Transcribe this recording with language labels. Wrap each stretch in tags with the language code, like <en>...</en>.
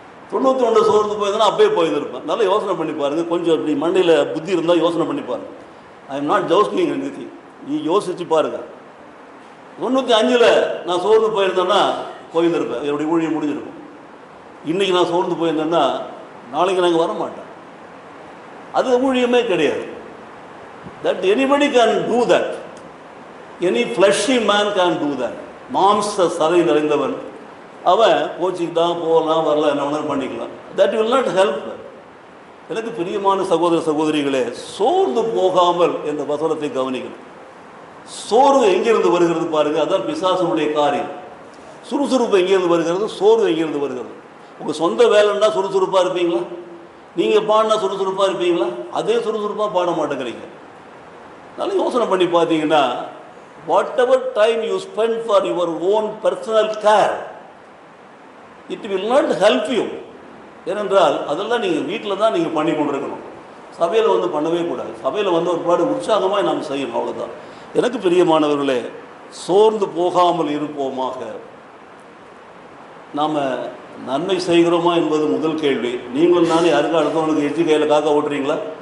<ta>91 சோர்ந்து போயிருந்தேன்னா அப்பயே போயிருந்திருப்பேன். நல்லா யோசனை பண்ணி பாருங்கள். கொஞ்சம் அப்படி மண்டையில் புத்தி இருந்தால் யோசனை பண்ணி பாருங்கள்.</ta> <en>I am not jesting anything.</en> <ta>நீ யோசிச்சு பாருங்கள். 95 நான் சோர்ந்து போயிருந்தேன்னா போயிருந்திருப்பேன், என்னுடைய ஊழியம் முடிஞ்சிருக்கும். இன்றைக்கி நான் சோர்ந்து போயிருந்தேன்னா நாளைக்கு நாங்கள் வர மாட்டேன். அது ஊழியமே கிடையாது.</ta> <en>That anybody can do that. Any fleshy man can do that.</en> <ta>மாம்ச சதை நிறைந்தவன் அவன் கோச்சிக்கிட்டான், போகலாம், வரலாம், என்ன வேணாலும் பண்ணிக்கலாம்.</ta> <en>That will not help.</en> <ta>எனக்கு பிரியமான சகோதர சகோதரிகளே, சோர்ந்து போகாமல் என்ற வசனத்தை கவனிக்கணும். சோர்வு எங்கிருந்து வருகிறது பாருங்கள். அதான் பிசாசனுடைய காரியம். சுறுசுறுப்பு எங்கேருந்து வருகிறது? சோர்வு எங்கேருந்து வருகிறது? உங்கள் சொந்த வேலைன்னா சுறுசுறுப்பாக இருப்பீங்களா? நீங்கள் பாடினா சுறுசுறுப்பாக இருப்பீங்களா? அதே சுறுசுறுப்பாக பாட மாட்டேங்கிறீங்க. நல்லா யோசனை பண்ணி பார்த்தீங்கன்னா</ta> <en>whatever time you spend for your own personal care, it will not help you.</en> <ta>ஏனென்றால் அதெல்லாம் நீங்கள் வீட்டில் தான் நீங்கள் பண்ணி கொண்டிருக்கணும். சபையில் வந்து பண்ணவே கூடாது. சபையில் வந்து ஒரு பாடு உற்சாகமாக நாம் செய்யணும், அவ்வளோதான். எனக்கு பிரியமானவர்களே, சோர்ந்து போகாமல் இருப்போமாக. நாம் நன்மை செய்கிறோமா என்பது முதல் கேள்வி. நீங்களும் நானே யாருக்கா அடுத்தவங்களுக்கு எச்சி கையில் காக்கா ஓட்டுறீங்களா?</ta>